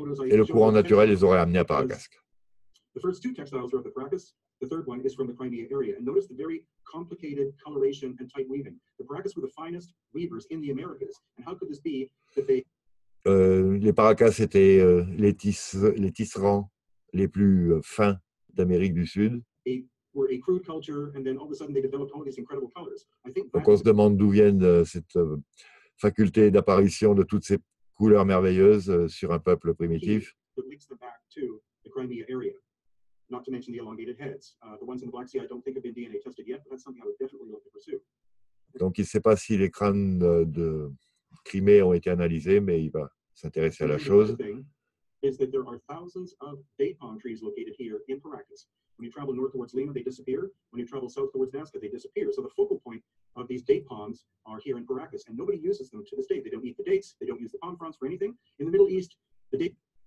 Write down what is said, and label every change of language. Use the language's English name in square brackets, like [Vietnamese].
[French] Et le courant naturel les aurait amenés à Paracas. [English] The first two textiles are of the Paracas. The third one is from the Crimea area. And notice the very complicated coloration and tight weaving. The Paracas were the finest weavers in the Americas. And how could this be that they... [French] Les Paracas étaient les tisserands les plus fins d'Amérique du Sud. [English] Were a crude culture, and then all of a sudden they developed all these incredible colors. I think [French] donc on se demande d'où viennent cette faculté d'apparition de toutes ces couleurs merveilleuses sur un peuple primitif. [English] That links them back to the Crimea area. Not to mention the elongated heads. The ones in the Black Sea, I don't think have been DNA tested yet, but that's something I would definitely like to pursue. [French] Donc, il ne sait pas si les crânes de Crimée ont été analysés, mais il va s'intéresser à la chose. [English] Is that there are thousands of date palm trees located here in Paracas. When you travel north towards Lima, they disappear. When you travel south towards Nazca, they disappear. So the focal point of these date palms are here in Paracas, and nobody uses them to this day. They don't eat the dates. They don't use the palm fronds for anything. In the Middle East, the date...